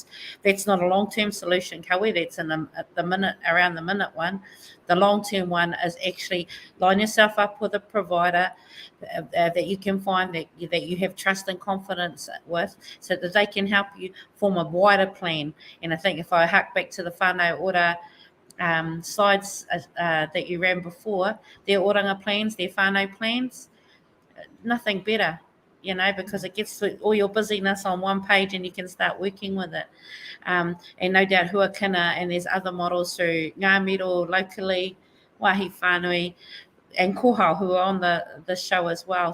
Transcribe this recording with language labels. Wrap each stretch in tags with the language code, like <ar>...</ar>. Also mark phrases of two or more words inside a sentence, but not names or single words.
<en>That's not a long-term solution, Kawi. That's in the minute, around the minute one. The long-term one is actually line yourself up with a provider that you can find that you have trust and confidence with, so that they can help you form a wider plan. And I think if I hark back to the whānau ora slides that you ran before, their oranga plans, their whānau plans, nothing better, because it gets all your busyness on one page and you can start working with it. And no doubt Huakina, and there's other models through Ngā Miro locally, Wāhi Whānui, and Kohau, who are on the show as well.</en>